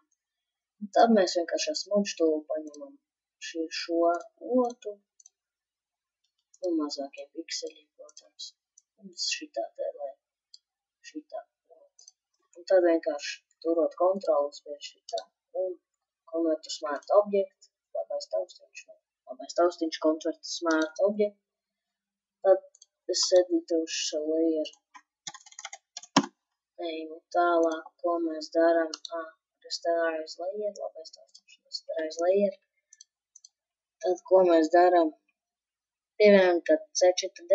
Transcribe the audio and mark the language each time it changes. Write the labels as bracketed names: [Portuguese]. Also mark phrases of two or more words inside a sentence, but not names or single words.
[Latvian] Un tad mēs vienkārši ar smudžtūlu paņemam šo otu un mazākiem pikseļiem, protams. Un šitā te, lai šitā otu. Un tad vienkārši turot Ctrl spiež šitā un [English] convert to smart object, [Latvian] labais taustiņš [English] convert to smart object. [Latvian] Tad es editošu savu layeru. Ejam tālāk, ko mēs darām. [English] Rasterize layer, [Latvian] labais taustiņš, [English] rasterize layer. [Latvian] Tad, ko mēs darām? Pievienam tad C4D.